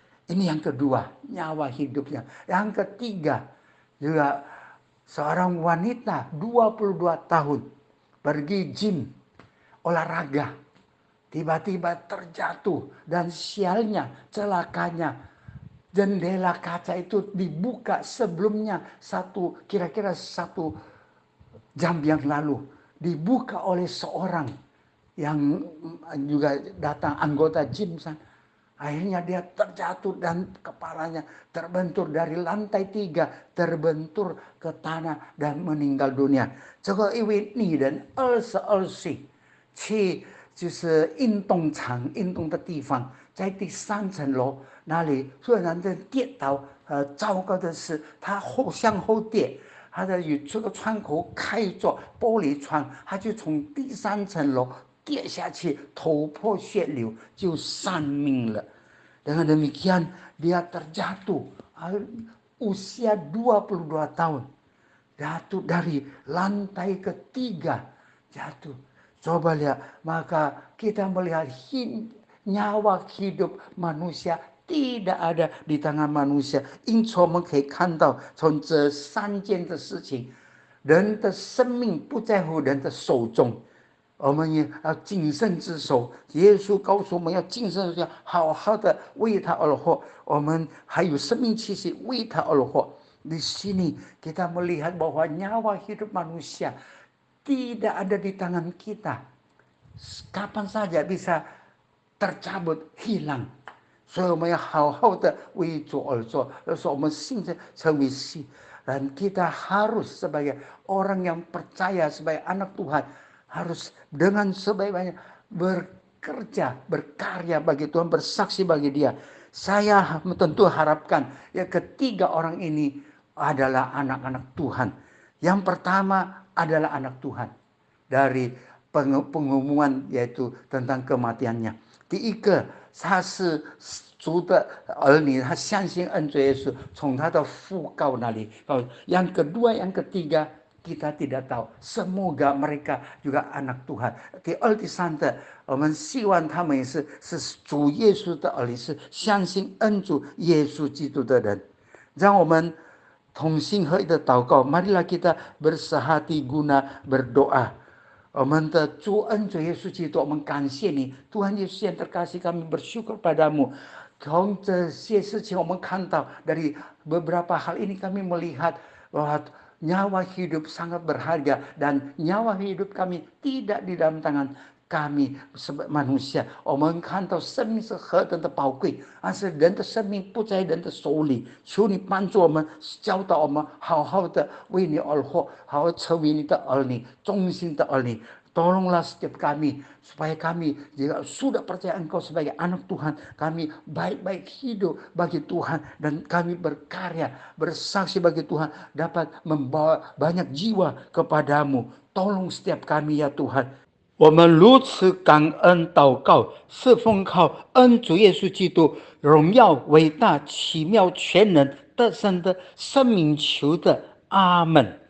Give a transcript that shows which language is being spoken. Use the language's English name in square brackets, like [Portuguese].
[Indonesian] Ini yang kedua, nyawa hidupnya. Yang ketiga, juga seorang wanita 22 tahun pergi gym, olahraga, tiba-tiba terjatuh, dan sialnya, celakanya, jendela kaca itu dibuka sebelumnya kira-kira 1 jam yang lalu. Dibuka oleh seorang yang juga datang, anggota gym. Akhirnya dia terjatuh dan kepalanya terbentur dari lantai 3, terbentur ke tanah dan meninggal dunia。 [Chinese] 这个一位女人22岁，去就是运动场运动的地方，在第3层楼那里突然间跌倒，糟糕的是她向后跌。他的有这个窗口开着玻璃窗，他就从第3层楼跌下去，头破血流，就丧命了。 [Indonesian] Dengan demikian dia terjatuh, usia 22 tahun, jatuh dari lantai ketiga, jatuh. Coba lihat, maka kita melihat nyawa hidup manusia tidak ada di tangan manusia。 [Chinese] 因此我们可以看到，从这3件的事情，人的生命不在乎人的手中，我们也要谨慎自守。耶稣告诉我们要谨慎，要好好的为他而活。我们还有生命气息为他而活。 [Indonesian] Di sini kita melihat bahwa nyawa hidup manusia tidak ada di tangan kita. Kapan saja bisa tercabut, hilang。 [Chinese] 所以我们要好好的为主而做，说我们信着成为信， [Indonesian] dan kita harus sebagai orang yang percaya, sebagai anak Tuhan harus dengan sebaik-baiknya bekerja, berkarya bagi Tuhan, bersaksi bagi Dia. Saya tentu harapkan ya ketiga orang ini adalah anak-anak Tuhan. Yang pertama adalah anak Tuhan dari pengumuman yaitu tentang kematiannya. [Chinese] 第一个，他是主的儿女，他相信恩主耶稣，从他的父告那里。 [Indonesian] Yang kedua, yang ketiga, kita tidak tahu. Semoga mereka juga anak Tuhan。 [Chinese] 第二、第三的，我们希望他们也是主耶稣的儿女，是相信恩主耶稣基督的人。让我们同心合一的祷告。 [Indonesian] marilah kita bersehati guna berdoa。 [Chinese] 我们的主恩主耶稣基督，我们感谢你， [Indonesian] Tuhan Yesus yang terkasih, kami bersyukur padamu. [Chinese] 从这些事情我们看到， [Indonesian] dari beberapa hal ini kami melihat bahwa nyawa hidup sangat berharga dan nyawa hidup kami tidak di dalam tangan kami sebagai manusia。 [Chinese] 我们看到生命是何等的宝贵，但是人的生命不在人的手里。求你帮助我们，教导我们好好的为你而活，好好成为你的儿女，忠心的儿女。 [Indonesian] Tolonglah setiap kami, supaya kami jika sudah percaya Engkau sebagai anak Tuhan, kami baik-baik hidup bagi Tuhan, dan kami berkarya, bersaksi bagi Tuhan, dapat membawa banyak jiwa kepadamu. Tolong setiap kami ya Tuhan。 [Chinese] 我们如此感恩祷告，是奉靠恩主耶稣基督荣耀伟大奇妙全能得胜的生命求的，阿门。